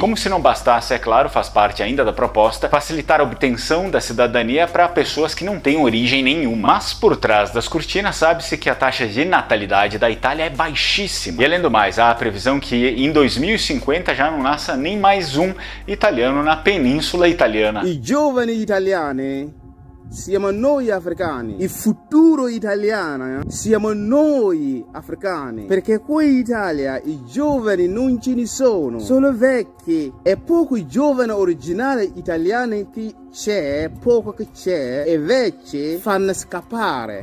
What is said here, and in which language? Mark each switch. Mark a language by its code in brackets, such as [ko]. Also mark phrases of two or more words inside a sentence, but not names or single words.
[pt] Como se não bastasse, é claro, faz parte ainda da proposta, facilitar a obtenção da cidadania para pessoas que não têm origem nenhuma. Mas por trás das cortinas sabe-se que a taxa de natalidade da Itália é baixíssima. E além do mais, há a previsão que em 2050 já não nasça nem mais um italiano na Península Italiana. [it] I giovani italiani siamo noi africani, il futuro italiano siamo noi africani, perché qui in Italia i giovani non ce ne sono, solo vecchi e pochi giovani originali italiani che c'è, poco che c'è, e invece fanno scappare.